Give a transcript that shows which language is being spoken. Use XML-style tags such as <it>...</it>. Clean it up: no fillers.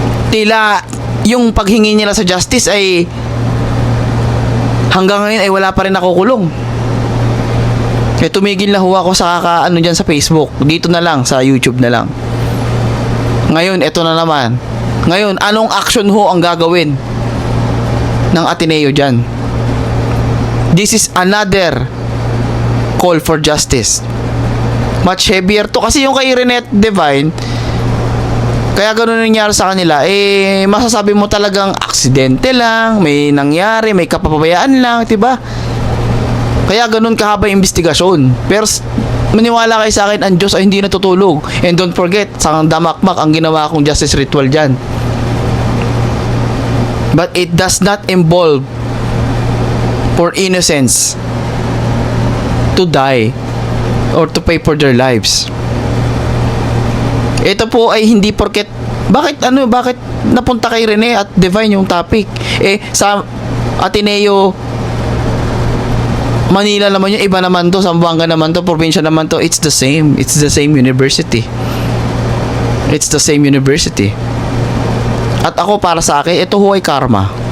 <tl>Tila yung paghingi nila sa justice ay hanggang ngayon ay wala pa rin nakukulong. Kaya tumigil na ho ako sa ano dyan sa Facebook. Dito na lang, sa YouTube na lang. Ngayon, eto na naman. Ngayon, anong action ho ang gagawin ng Ateneo dyan?</tl> <en>This is another call for justice. Much heavier to.</en> <tl>Kasi yung kay Renette Divine, kaya gano'n nangyari sa kanila, masasabi mo talagang aksidente lang, may nangyari, may kapabayaan lang, diba? Kaya gano'n kahaba yung investigasyon. Pero maniwala kayo sa akin, ang Diyos ay hindi natutulog.</tl> <en>And don't forget,</en> <tl>sa damakmak ang ginawa kong justice ritual dyan.</tl> <en>But it does not involve for innocents to die or to pay for their lives.</en> <tl>Ito po ay hindi porket Bakit napunta kay Rene at Divine yung topic? Sa Ateneo Manila naman yung iba naman to, Zamboanga naman to, probinsya naman to,</tl> <en>it's the same university. It's the same university.</en> <tl>At ako, para sa akin, ito ho ay karma.</tl>